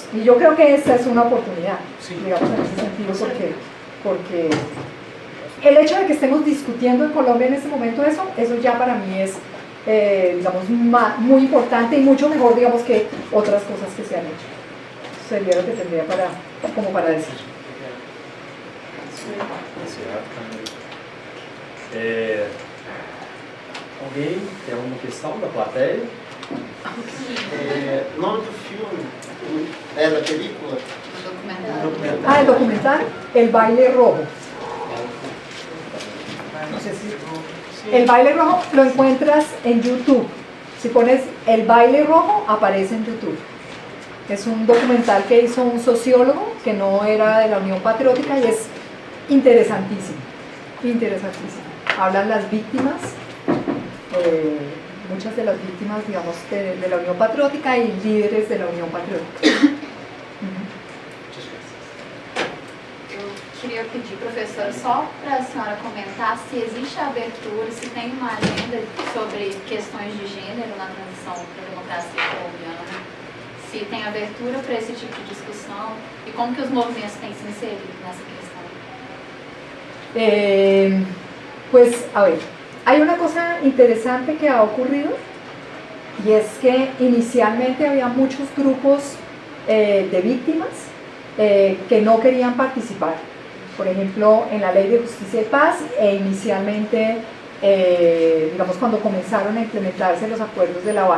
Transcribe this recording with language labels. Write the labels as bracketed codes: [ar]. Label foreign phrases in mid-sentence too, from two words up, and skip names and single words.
[es] Y yo creo que esta es una oportunidad, digamos, en ese sentido, porque el hecho de que estemos discutiendo en Colombia en este momento eso ya para mí es, digamos, muy importante y mucho mejor, digamos, que otras cosas que se han hecho. Sería lo que tendría como para decir. [pt] Alguém tem alguma questão da plateia? Nome do filme? Da película? [es] El documental El Baile Rojo. No sé si... El Baile Rojo lo encuentras en YouTube. Si pones El Baile Rojo, aparece en YouTube. Es un documental que hizo un sociólogo que no era de la Unión Patriótica y es interesantísimo, interesantísimo. Hablan las víctimas, muchas de las víctimas, digamos, de la Unión Patriótica y líderes de la Unión Patriótica. [pt] Eu queria pedir, professora, só para a senhora comentar se existe a abertura, se tem uma agenda sobre questões de gênero na transição para a democracia colombiana, se tem abertura para esse tipo de discussão e como que os movimentos têm se inserido nessa questão. [es] Pues, a ver, hay una cosa interesante que ha ocurrido y es que inicialmente había muchos grupos de víctimas que no querían participar. Por ejemplo, en la Ley de Justicia y Paz inicialmente, digamos, cuando comenzaron a implementarse los acuerdos de La Habana.